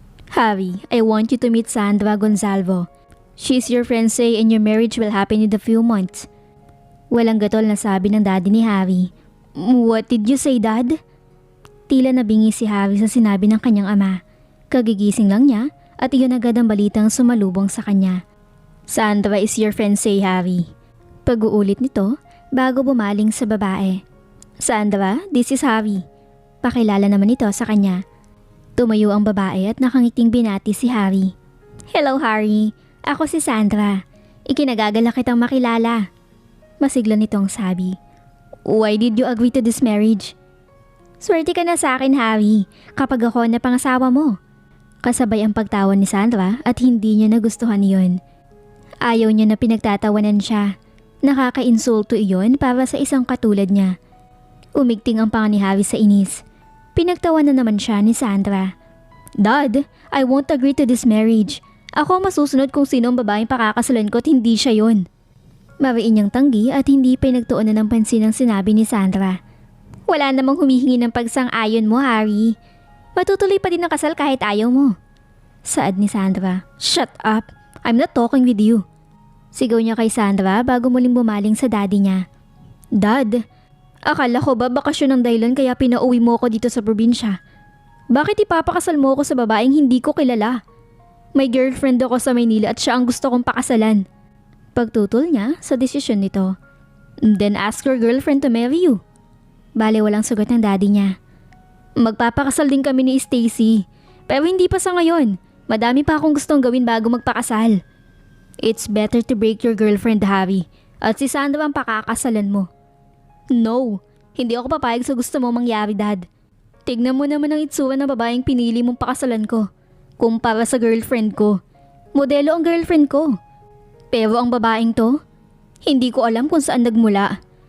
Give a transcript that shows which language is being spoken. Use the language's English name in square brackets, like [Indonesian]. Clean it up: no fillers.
[English] Javi, I want you to meet Sandra Gonzalvo. She's your fiancé and your marriage will happen in a few months. [Filipino] Walang gatol na sabi ng daddy ni Javi. [English] What did you say, Dad? [Filipino] Tila nabingi si Javi sa sinabi ng kanyang ama. Kagigising lang niya at iyon agad ang balitang sumalubong sa kanya. [English] Sandra is your fiancé, Javi. [Filipino] Pag-uulit nito bago bumaling sa babae. Sandra, [English] this is Javi. [Filipino] Pakilala naman ito sa kanya. Tumayo ang babae at nakangiting binati si Javi. Hello, Harry. Ako si Sandra. Ikinagagalak kitang makilala. Masigla nitong sabi. [English] Why did you agree to this marriage? [Filipino] Swerte ka na sa akin, Harry, kapag ako na pangasawa mo. Kasabay ang pagtawa ni Sandra at hindi niya nagustuhan iyon. Ayaw niya na pinagtatawanan siya. Nakaka-insulto iyon para sa isang katulad niya. Umigting ang panga ni Harry sa inis. Pinagtawanan naman siya ni Sandra. [English] Dad, I won't agree to this marriage. [Filipino] Ako ang masusunod kung sino ang babaeng pakakasalan ko at hindi siya yon. Mariin niyang tanggi at hindi pinagtuunan ng pansin ang sinabi ni Sandra. Wala namang humihingi ng pagsang-ayon mo, Harry. Matutuloy pa din ang kasal kahit ayaw mo. Saad ni Sandra. [English] Shut up. I'm not talking with you. [Filipino] Sigaw niya kay Sandra bago muling bumaling sa daddy niya. Dad, akala ko ba bakasyon ang dahilan kaya pinauwi mo ako dito sa probinsya? Bakit ipapakasal mo ako sa babaeng hindi ko kilala? May girlfriend ako sa Maynila at siya ang gusto kong pakasalan. Pagtutol niya sa desisyon nito. [English] Then ask your girlfriend to marry you. [Filipino] Bale walang sagot ng daddy niya. Magpapakasal din kami ni Stacy. Pero hindi pa sa ngayon. Madami pa akong gustong gawin bago magpakasal. [English] It's better to break your girlfriend, Harry. [Filipino] At si Sandra ang pakakasalan mo. No, hindi ako papayag sa gusto mo mangyari, Dad. Tignan mo naman ang itsura ng babaeng pinili mong pakasalan ko. Kumpara sa girlfriend ko. Modelo ang girlfriend ko. Pero ang babaeng to, hindi ko alam kung saan nagmula.